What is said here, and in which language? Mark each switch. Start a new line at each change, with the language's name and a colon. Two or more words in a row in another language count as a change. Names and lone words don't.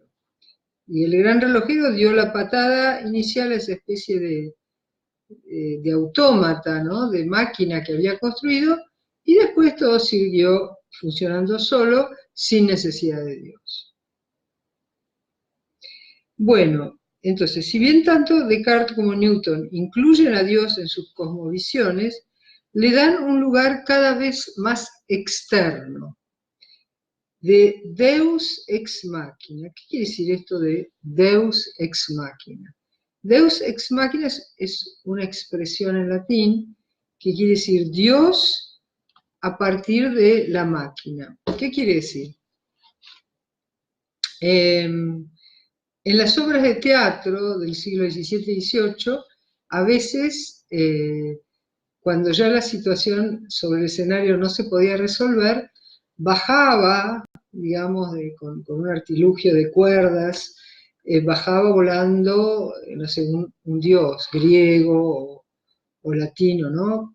Spanish: Y el gran relojero dio la patada inicial a esa especie de autómata, ¿no?, de máquina que había construido, y después todo siguió funcionando solo, sin necesidad de Dios. Bueno, entonces, si bien tanto Descartes como Newton incluyen a Dios en sus cosmovisiones, le dan un lugar cada vez más externo, de
Latin: Deus ex machina.
Spanish: ¿Qué quiere decir esto de
Latin: Deus ex machina? Deus ex machina
Spanish: es una expresión en latín que quiere decir Dios a partir de la máquina. ¿Qué quiere decir? En las obras de teatro del siglo XVII y XVIII, a veces, cuando ya la situación sobre el escenario no se podía resolver, bajaba, digamos, con un artilugio de cuerdas, bajaba volando, no sé, un dios griego o latino, ¿no?